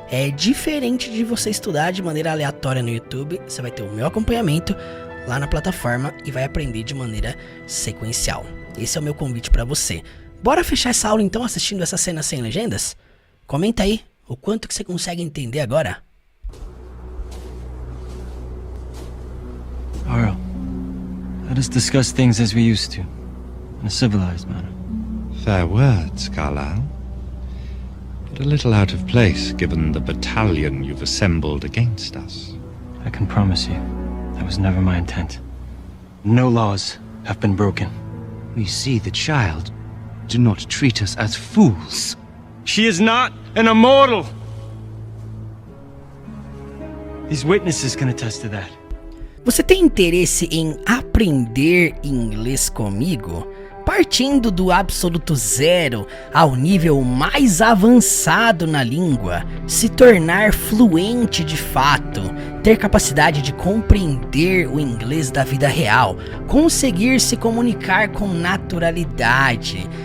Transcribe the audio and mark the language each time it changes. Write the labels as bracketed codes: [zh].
[pt] É diferente de você estudar de maneira aleatória no YouTube, você vai ter o meu acompanhamento lá na plataforma e vai aprender de maneira sequencial. Esse é o meu convite para você. Bora fechar essa aula então assistindo essa cena sem legendas? Comenta aí o quanto que você consegue entender agora. [en] Arl, let us discuss things as we used to, in a civilized manner. Fair words, Carlyle. But a little out of place given the battalion you've assembled against us. I can promise you, that was never my intent. No laws have been broken. We see the child. Do not treat us as fools. She is not an immortal! These witnesses can attest to that. [pt] Você tem interesse em aprender inglês comigo? partindo do absoluto zero ao nível mais avançado na língua, se tornar fluente de fato, ter capacidade de compreender o inglês da vida real, conseguir se comunicar com naturalidade.